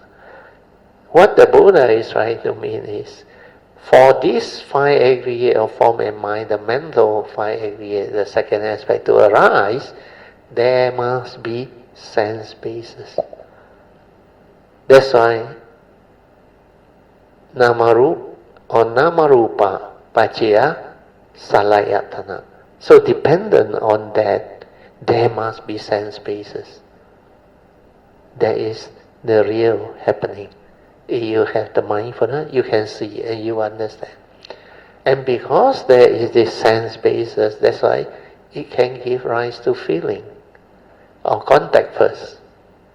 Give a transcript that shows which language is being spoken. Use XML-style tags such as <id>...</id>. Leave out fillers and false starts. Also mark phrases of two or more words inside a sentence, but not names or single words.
<en>What the Buddha is trying to mean is, for this five aggregate of form and mind, the mental five aggregate, the second aspect to arise, there must be sense basis. That's why</en> <pi>namarupa or namarupa paccaya salayatana.</pi> <en>So dependent on that, there must be sense basis. That is the real happening. If you have the mindfulness, you can see and you understand. And because there is this sense basis, that's why it can give rise to feeling or contact first.</en>